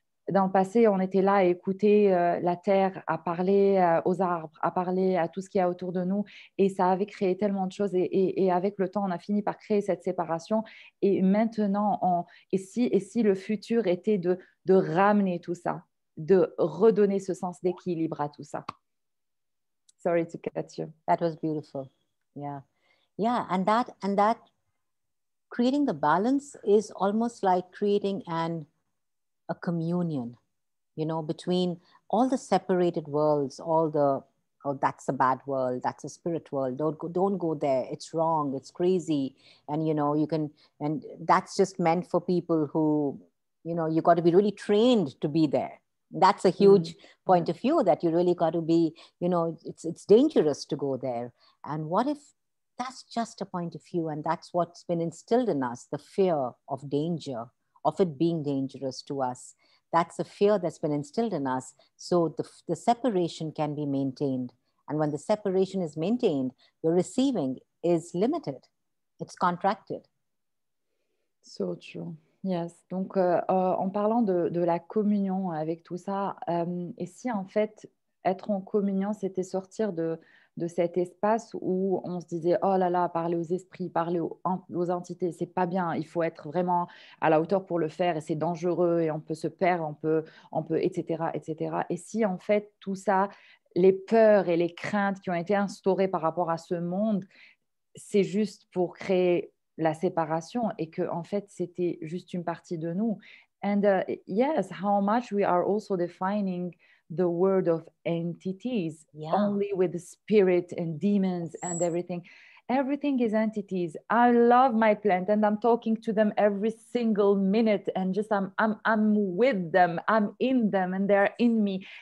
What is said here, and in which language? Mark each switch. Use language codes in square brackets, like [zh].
[fr] Dans le passé, on était là à écouter la terre, à parler aux arbres, à parler à tout ce qu'il y a autour de nous. Et ça avait créé tellement de choses. Et avec le temps, on a fini par créer cette séparation. Et maintenant, et si le futur était de ramener tout ça, de redonner ce sens d'équilibre à tout ça? [en] Sorry to cut you. That was beautiful. Yeah. Yeah. And that creating the balance is almost like creating a communion, between all the separated worlds, oh, that's a bad world, that's a spirit world, don't go there, it's wrong, it's crazy. And and that's just meant for people who, you got to be really trained to be there. That's a huge point of view, that you really got to be, it's dangerous to go there. And what if that's just a point of view, and that's what's been instilled in us, the fear of danger, of it being dangerous to us? That's a fear that's been instilled in us. So the separation can be maintained. And when the separation is maintained, your receiving is limited. It's contracted. So true. Yes. [fr] Donc, en parlant de la communion avec tout ça, et si en fait, être en communion, c'était sortir de cet espace où on se disait, oh là là, parler aux esprits, parler aux entités, c'est pas bien, il faut être vraiment à la hauteur pour le faire et c'est dangereux et on peut se perdre, on peut, etc., etc. Et si en fait, tout ça, les peurs et les craintes qui ont été instaurées par rapport à ce monde, c'est juste pour créer la séparation et que en fait c'était juste une partie de nous. [en] And yes, how much we are also defining the word of entities, only with the spirit and demons and everything. Everything is entities. I love my plant and I'm talking to them every single minute, and just I'm with them, I'm in them, and they're in me.